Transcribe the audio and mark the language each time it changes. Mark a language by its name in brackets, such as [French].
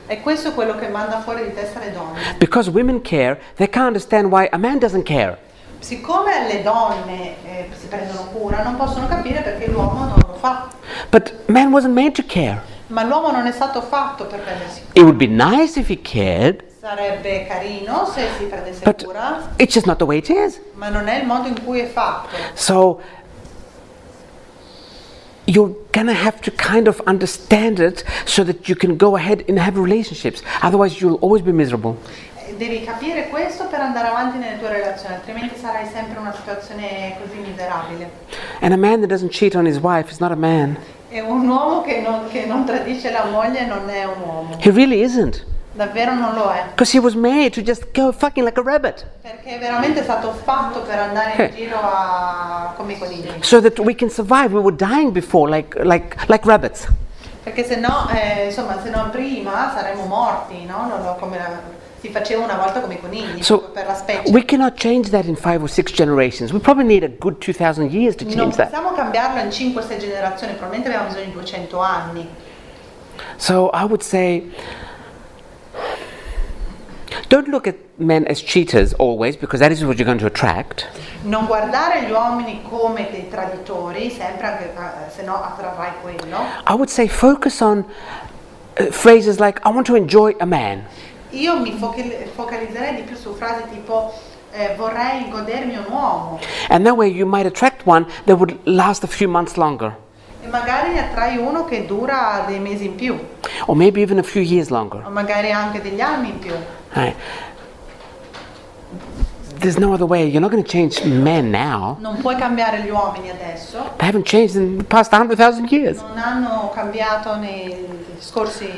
[Italian] E questo è quello che manda fuori di testa le donne. [English] Because women care, they can't understand why a man doesn't care. [Italian] Siccome le donne si prendono cura, non possono capire perché l'uomo non lo fa. [English] But man wasn't made to care. [Italian] Ma l'uomo non è stato fatto per prendersi cura. [English] It would be nice if he cared, [Italian] Sarebbe carino se si prendesse [English] but [Italian] cura, [English] it's just not the way it is. [Italian] ma non è il modo in cui è fatto. [English] So you're gonna have to kind of understand it so that you can go ahead and have relationships. Otherwise you'll always be miserable. [Italian] Devi capire questo per andare avanti nelle tue relazioni, altrimenti sarai sempre in una situazione così miserabile. [English] And a man that doesn't cheat on his wife is not a man. [Italian] E un uomo che non tradisce la moglie non è un uomo. [English] He really isn't. [Italian] Davvero non lo è. [English] Because he was made to just go fucking like a rabbit. [Italian] Perché veramente è stato fatto per andare in giro come i conigli. [English] So that we can survive. We were dying before like rabbits. [Italian] Perché se no prima saremmo morti, no? Si faceva una volta come i conigli, [English] So [Italian] per la specie. [English] we cannot change that in 5 or 6 generations. We probably need a good 2,000 years to [Italian] Non [English] change that. [Italian] possiamo cambiarlo in 5-6 generazioni, probabilmente abbiamo bisogno di 200 anni. [English] So I would say, don't look at men as cheaters always, because that is what you're going to attract. [Italian] Non guardare gli uomini come dei traditori, sempre anche se no attrarrai quello. [English] I would say focus on phrases like, I want to enjoy a man. [Italian] Io mi focalizzerei di più su frasi tipo vorrei godermi un uomo, [English] And that way you might attract one that would last a few months longer, [Italian] e magari ne attrai uno che dura dei mesi in più, [English] or maybe even a few years longer. [Italian] o magari anche degli anni in più. [English] Right. There's no other way. You're not going to change men now. [Italian] Non puoi cambiare gli uomini adesso, [English] They haven't changed in the past 100,000 years. [Italian] non hanno cambiato nei scorsi